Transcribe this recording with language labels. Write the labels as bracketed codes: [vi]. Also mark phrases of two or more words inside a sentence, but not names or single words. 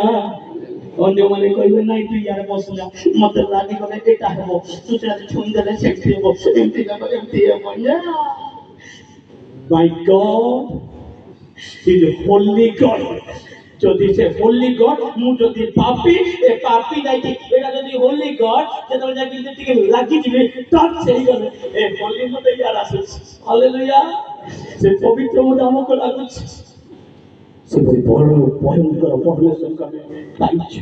[or] ଅନ୍ୟମାନେ କହିବେ ନାଇଁ ତୁ ୟାର ବସିଲା ମତେ ଲାଗିଗଲେ ଏଟା ହେବ, ତୁ ସେଟା ଛୁଇଁଦେଲେ ସେମିତି ହେବ, ଏମିତି ହେବ ଏମିତି ହେବ। [en] My God is holy God. [or] ଯଦି ସେ [en] holy God [or] ମୁଁ ଯଦି ପାପୀ ଏ ପାପୀ ଯାଇକି ଏଟା ଯଦି [en] holy God [or] ଯେତେବେଳେ ଯାଇକି ଟିକେ ଲାଗିଯିବେ ଟଚ୍ ହେଇଗଲେ ଏ ହୋଲି ମତେ ୟାର ଆସୁଛି। ହାଲେଲୁୟା। ସେ ପବିତ୍ର ମତେ ଆମକୁ ଲାଗୁଛି। ସେପରି ବଡ଼ ଭୟଙ୍କର ପରମେଶ୍ୱରଙ୍କୁ ଆମେ ପାଇଛୁ।